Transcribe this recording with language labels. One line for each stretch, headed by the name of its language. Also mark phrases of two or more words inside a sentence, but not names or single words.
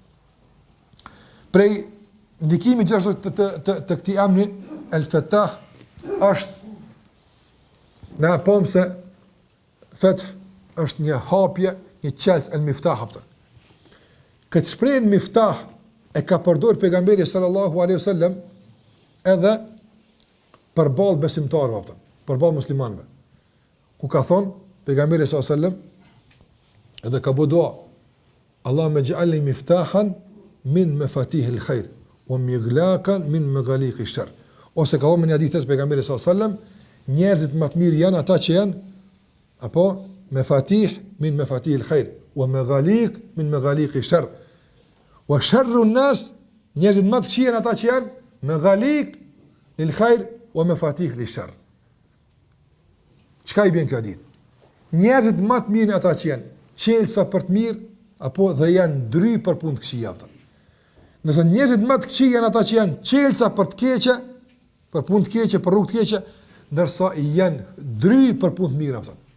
Albanian: Prej ndikimi gjithashtu të këtij emri El Fattah është në pomë se feth është një hapje një qelës
Arabic: المفتاح
Albanian: apëtën. Këtë shprehjen miftah e ka përdorur pejgamberi
Arabic: صلى الله عليه وسلم
Albanian: edhe përballë besimtarëve apëtën, përballë muslimanëve. Ku ka thonë pejgamberi
Arabic: صلى الله عليه وسلم
Albanian: edhe ka bëu dua,
Arabic: اللهم اجعلني مفتاحا من مفاتيح الخير ومغلاقا من مغاليق الشر.
Albanian: Ose ka thonë në hadithet pejgamberi
Arabic: صلى الله عليه وسلم,
Albanian: njerëzit më të mirë janë ata që janë apo
Arabic: مفاتيح من مفاتيح الخير ومغاليق من مغاليق الشر. وشر الناس,
Albanian: njerëzit më të këqij janë ata që janë
Arabic: مغاليق للخير ومفاتيح للشر.
Albanian: Çka i bën kjo ditë? Njerëzit më të mirë ata që janë çelësa për të mirë apo dhe janë dry për punë të këqija ata. Nëse njerëzit më të këqij janë ata që janë çelësa për të keqe, për punë të keqe, për rrugë të keqe, ndërsa janë dry për punë të mira ata.